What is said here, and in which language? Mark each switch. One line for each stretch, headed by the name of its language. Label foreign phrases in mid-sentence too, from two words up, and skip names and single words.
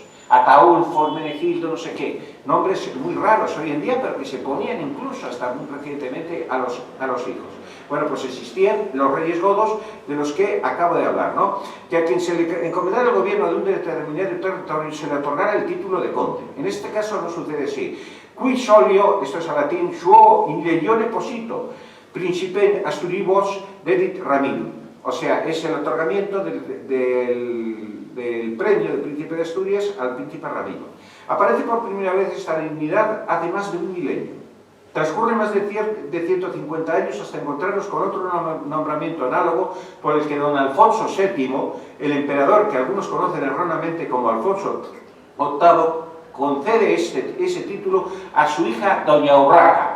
Spanish: Ataulfo, Hermenegildo, no sé qué, nombres muy raros hoy en día, pero que se ponían incluso hasta muy recientemente a los hijos. Bueno, pues existían los reyes godos de los que acabo de hablar, ¿no? Que a quien se le encomendara el gobierno de un determinado territorio se le otorgara el título de conde. En este caso no sucede así.
Latin: Qui solio,
Spanish: esto es a latín,
Latin: suo in legione posito, principe asturibus dedit Ramiro.
Spanish: O sea, es el otorgamiento del premio del príncipe de Asturias al príncipe Ramiro. Aparece por primera vez esta dignidad hace más de un milenio. Transcurre más de 150 años hasta encontrarnos con otro nombramiento análogo por el que don Alfonso VII, el emperador que algunos conocen erróneamente como Alfonso VIII, concede ese título a su hija doña Urraca.